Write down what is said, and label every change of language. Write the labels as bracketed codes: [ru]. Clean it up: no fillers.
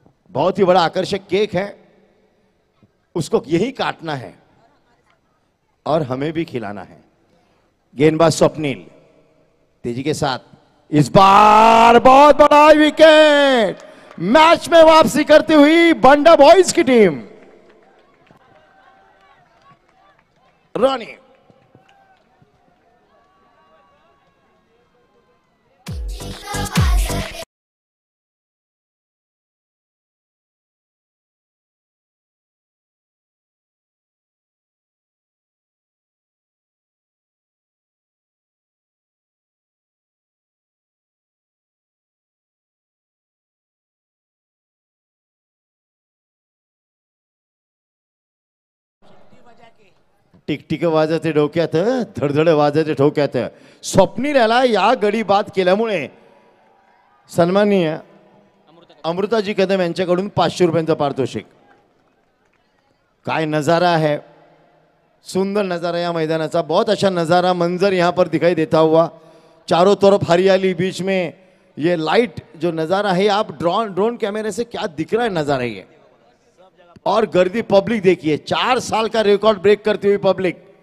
[hi] बहुत ही बड़ा आकर्षक केक है, उसको यही काटना है और हमें भी खिलाना है. गेंदबाज स्वप्निल तेजी के साथ, इस बार बहुत बड़ा विकेट. मैच में वापसी करती हुई बंडा बॉयज की टीम. रॉनी [mr] टिकटिक वाजते डोक्यात, धडधड वाजते ठोक्यात. स्वप्नील याला या गडी बाद केल्यामुळे सन्माननीय अमृताजी कदम यांच्याकडून 500 रुपयांचा पारितोषिक. काय नजारा है, सुंदर नजारा या मैदानाचा. [hi] बहुत अच्छा नजारा, मंजर यहाँ पर दिखाई देता हुआ. चारों तरफ हरियाली, बीच में ये लाइट जो नजारा है, आप ड्रोन कैमरे से क्या दिख रहा है नजारा ये. और गर्दी, पब्लिक देखिए, 4 साल का रिकॉर्ड ब्रेक करती हुई पब्लिक.